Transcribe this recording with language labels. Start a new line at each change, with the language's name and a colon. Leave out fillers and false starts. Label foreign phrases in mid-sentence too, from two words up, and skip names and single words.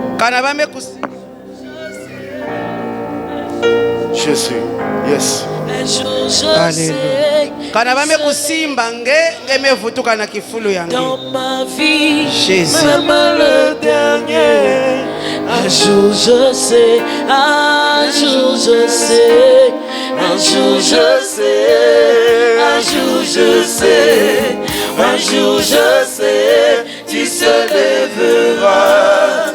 French: Jésus. Yes.
Kituba (Democratic Republic of Congo): Kana bame kusimba nge mevutuka na kifulu yangu.
French: Dans ma vie, Jésus. même le dernier. Un jour je sais, un jour je sais, un jour je sais, un jour je sais, un jour je sais, tu se lèveras.